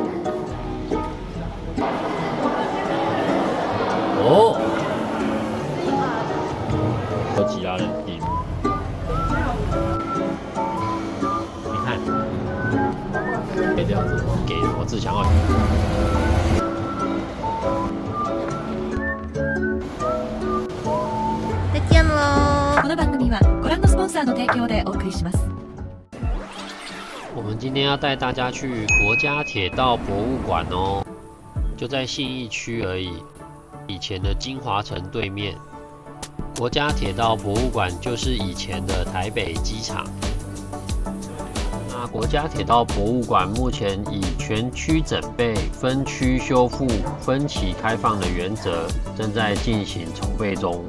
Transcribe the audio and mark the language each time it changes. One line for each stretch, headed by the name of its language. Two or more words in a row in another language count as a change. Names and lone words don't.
Chinese: 哦，有其他人地，你看，可以这样子给我自强号。再见喽！
Japanese: この番組はご覧のスポンサーの提供でお送りします。
Chinese: 我们今天要带大家去国家铁道博物馆哦，就在信义区而已。以前的金华城对面，国家铁道博物馆就是以前的台北机场。那国家铁道博物馆目前以全区整备、分区修复、分期开放的原则，正在进行筹备中。